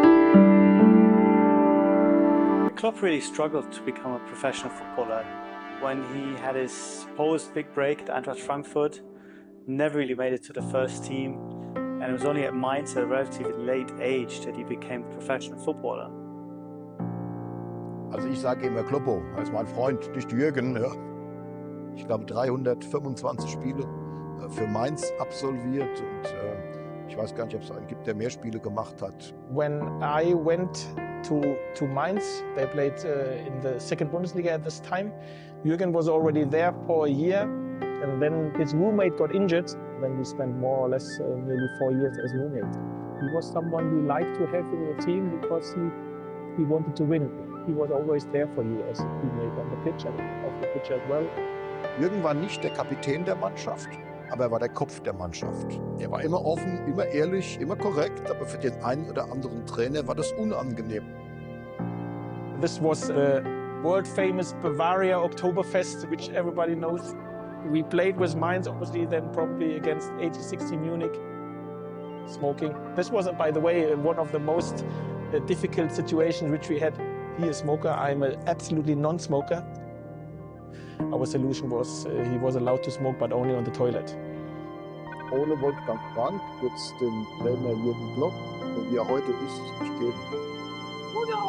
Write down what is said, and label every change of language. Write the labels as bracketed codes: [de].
[en] Klopp really struggled to become a professional footballer. When he had his supposed big break at Eintracht Frankfurt, never really made it to the first team, and it was only at Mainz at a relatively late age that he became a professional footballer. [de] Also ich sage immer Kloppo, als mein Freund, nicht Jürgen. Ja. Ich glaube 325 Spiele für Mainz absolviert und ich weiß gar nicht, ob es einen gibt, der mehr Spiele gemacht hat. [en] When I went to Mainz, they played in the second Bundesliga at this time. Jürgen was already there for a year, and then his roommate got injured. Then we spent more or less nearly 4 years as roommate. He was someone we liked to have in the team because he wanted to win. He was always there for you as a teammate on the pitch and off the pitch as well. [de] Jürgen war nicht der Kapitän der Mannschaft, aber er war der Kopf der Mannschaft. Er war immer offen, immer ehrlich, immer korrekt, aber für den einen oder anderen Trainer war das unangenehm. [en] This was a world-famous Bavaria Oktoberfest, which everybody knows. We played with Mainz, obviously, then probably against 80-60 Munich, smoking. This was, by the way, one of the most difficult situations which we had. He is a smoker, I'm an absolutely non-smoker. Our solution was he was allowed to smoke, but only on the toilet. [de] Ohne Wolfgang Frank wird es den Trainer Jurgen Klopp, so wie er heute ist, nicht geben.